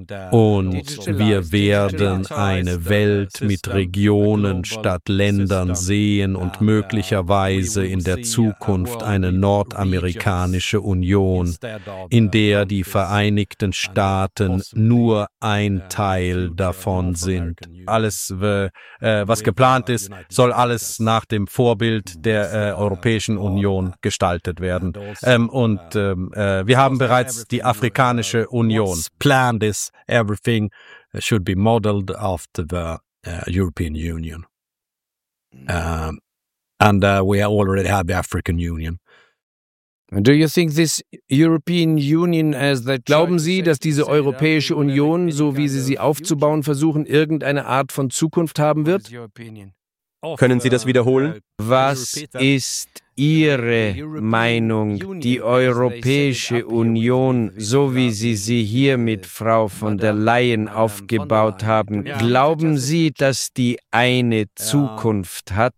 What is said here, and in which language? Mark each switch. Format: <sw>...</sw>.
<de>Und wir werden eine Welt mit Regionen statt Ländern sehen und möglicherweise in der Zukunft eine nordamerikanische Union, in der die Vereinigten Staaten nur ein Teil davon sind. Alles, was geplant ist, soll alles nach dem Vorbild der Europäischen Union gestaltet werden. Wir haben bereits die Afrikanische Union.</de> <en>Planned is everything should be modeled after the European Union. We already have the African Union. Do you think this European Union as that?</en> <de>Glauben Sie, dass diese Europäische Union, so wie Sie sie aufzubauen versuchen, irgendeine Art von Zukunft haben wird? Können Sie das wiederholen? Was ist Ihre Meinung, die Europäische Union, so wie Sie sie hier mit Frau von der Leyen aufgebaut haben, glauben Sie, dass die eine Zukunft hat?</de>